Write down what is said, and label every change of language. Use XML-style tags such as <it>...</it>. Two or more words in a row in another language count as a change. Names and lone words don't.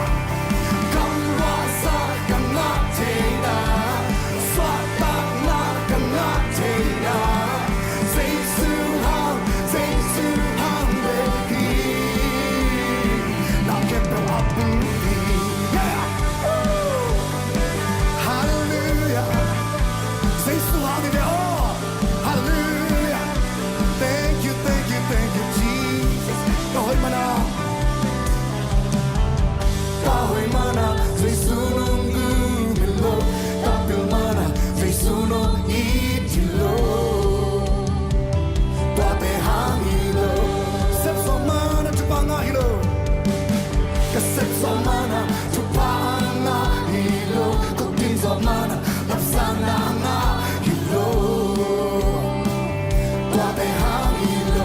<pck>Kamwasa kanatina, swata na kanatina. Jesu hang behi, na kepo abuhi, yeah. Hallelujah. Jesu hang behi, oh, hallelujah.</pck> <en>Thank you, Jesus.</en> <pck>Kahoy mana, Jesu nong gumilo, kapil mana, Jesu nong itilo, tuate hangilo. Kasep zo mana chupa anga hilo, kasep zo mana chupa anga hilo, kukin zo mana lapsana anga hilo, tuate hangilo.</pck>